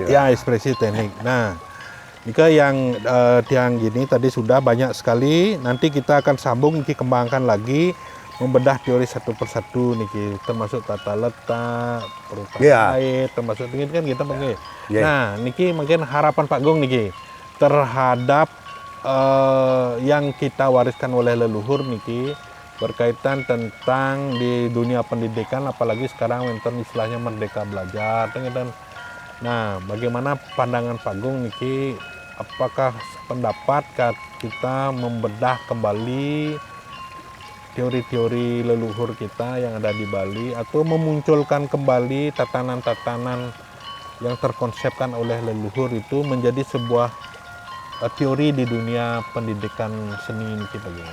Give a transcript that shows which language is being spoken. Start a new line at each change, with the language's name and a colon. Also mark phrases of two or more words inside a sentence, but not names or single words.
Indonesian: Ya, ekspresi teknik. Nah, jika yang gini tadi sudah banyak sekali, nanti kita akan sambung kembangkan lagi, membedah teori satu persatu niki, termasuk tata letak, perubahan air, termasuk ini kan kita pakai. Nah, niki mungkin harapan Pak Gung niki terhadap yang kita wariskan oleh leluhur niki berkaitan tentang di dunia pendidikan, apalagi sekarang istilahnya merdeka belajar, dan nah, bagaimana pandangan Pak Gung niki? Apakah pendapat kita membedah kembali teori-teori leluhur kita yang ada di Bali atau memunculkan kembali tatanan-tatanan yang terkonsepkan oleh leluhur itu menjadi sebuah teori di dunia pendidikan seni kita gitu?